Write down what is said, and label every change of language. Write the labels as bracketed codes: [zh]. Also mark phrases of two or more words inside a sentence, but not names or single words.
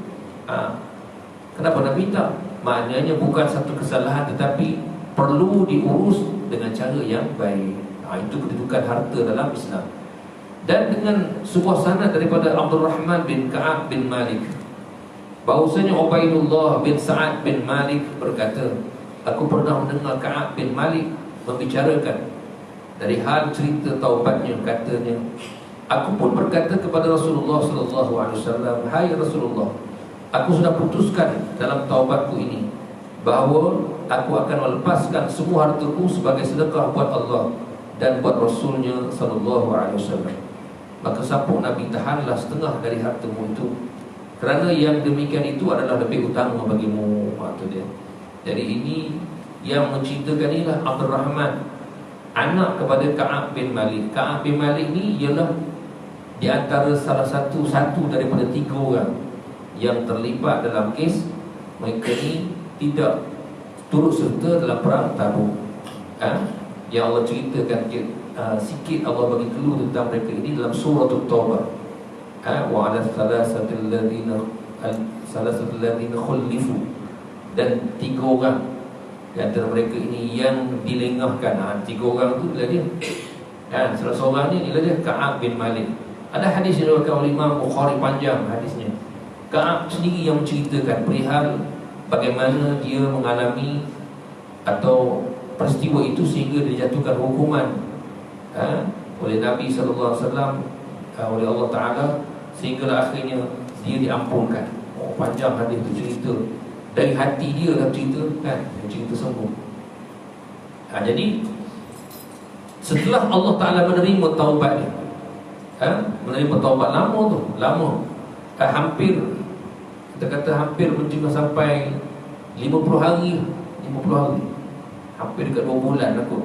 [ms] Kenapa Nabi minta? Maknanya bukan satu kesalahan, tetapi perlu diurus dengan cara yang baik. Itu kedudukan harta dalam Islam. Dan dengan sebuah sanad daripada Abdul Rahman bin Ka'ab bin Malik, bahawasanya Ubaidullah bin Sa'ad bin Malik berkata, aku pernah mendengar Ka'ab bin Malik membicarakan dari hal cerita taubatnya. Katanya, aku pun berkata kepada Rasulullah [ar] صلى الله عليه وسلم, [ms] "Hai Rasulullah, aku sudah putuskan dalam taubatku ini bahawa aku akan melepaskan semua hartaku sebagai sedekah buat Allah dan buat Rasulnya [ar] صلى الله عليه وسلم." [ms] Maka sabuk Nabi, tahanlah setengah dari hartamu itu, kerana yang demikian itu adalah lebih utama bagimu. Itu dia. Jadi ini yang menceritakan inilah Abdul Rahman, anak kepada Ka'ab bin Malik. Ka'ab bin Malik ni ialah di antara salah satu daripada 3 orang yang terlibat dalam kes mereka ni tidak turut serta dalam perang Tabuk. Yang Allah ceritakan sikit, Allah bagi clue tentang mereka ini dalam surah At-Taubah. [ar] وعلى الثلاثة الذين خلفوا, [ms] dan 3 orang di antara mereka ini yang dilengahkan. 3 orang tu adalah dia. Salah seorang ni adalah dia, Ka'ab bin Malik. Ada hadis yang diriwayatkan oleh Imam Bukhari, panjang hadisnya. Ka'ab sendiri yang menceritakan perihal bagaimana dia mengalami atau peristiwa itu sehingga dijatuhkan hukuman oleh Nabi [ar] صلى الله عليه وسلم, [ms] oleh Allah Taala, sehinggalah akhirnya dia diampunkan. Panjang hadis itu, cerita dari hati dia dah cerita kan, cerita sungguh. Jadi setelah Allah Taala menerima taubat dia, menerima taubat lama, hampir, kita kata hampir mungkin sampai 50 hari, hampir dekat 2 bulan aku.